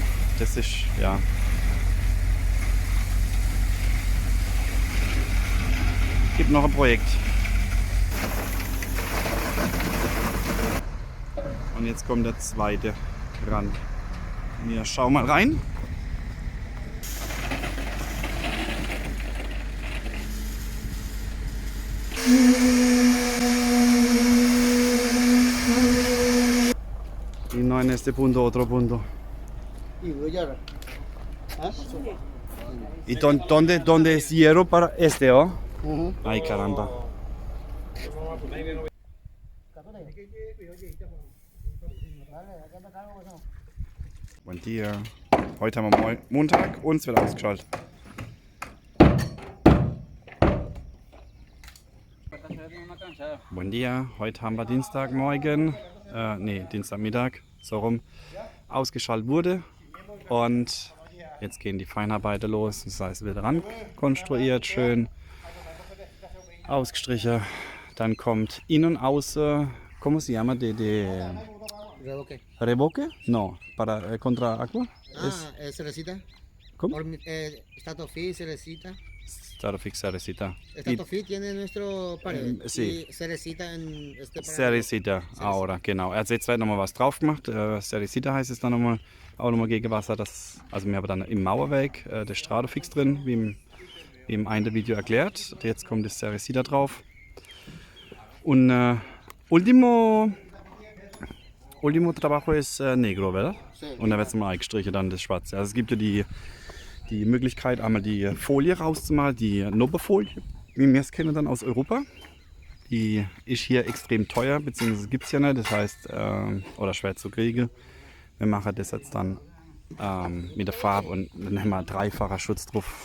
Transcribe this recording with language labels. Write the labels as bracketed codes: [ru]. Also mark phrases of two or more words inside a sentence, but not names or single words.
[de] Das ist, ja. Gibt noch ein Projekt. Und jetzt kommt der zweite Rand. Wir schauen mal rein. [es] Y no en este punto, otro punto. Y voy a... ¿Ah? ¿Y dónde es hierro para este, oh? Ujú. Ay, caramba. Buen Dia. [de] Heute haben wir Montag und es wird ausgeschaltet. [es] Buen Dia. [de] Heute haben wir Dienstagmorgen, Dienstagmittag, so rum, ausgeschaltet wurde. Und jetzt gehen die Feinarbeiter los. Das heißt, es wird ran konstruiert, schön ausgestrichen. Dann kommt innen und außen, [es] ¿cómo se llama? Revoque. Revoque? No, para contra agua. Cerecita. ¿Cómo? Statofit, cerecita. Starofix, Cerecita. Statofit tiene nuestro pared. Sí. Y cerecita en este pared. Cerecita, ahora, [de] genau. Er hat jetzt nochmal was drauf gemacht. Cerecita heißt es dann nochmal, auch nochmal gegen Wasser. Also wir haben dann im Mauerwerk der Stratofix drin, wie im einen Video erklärt. Jetzt kommt das Cerecita drauf. [es] Und último trabajo es negro, ¿verdad? [de] Und da wird es mal eingestrichen, dann das Schwarze. Also es gibt ja die Möglichkeit, einmal die Folie rauszumalen, die Nobelfolie, wie wir es kennen dann aus Europa. Die ist hier extrem teuer, beziehungsweise gibt es ja nicht, das heißt, oder schwer zu kriegen. Wir machen das jetzt dann mit der Farbe und dann haben wir dreifacher Schutz drauf.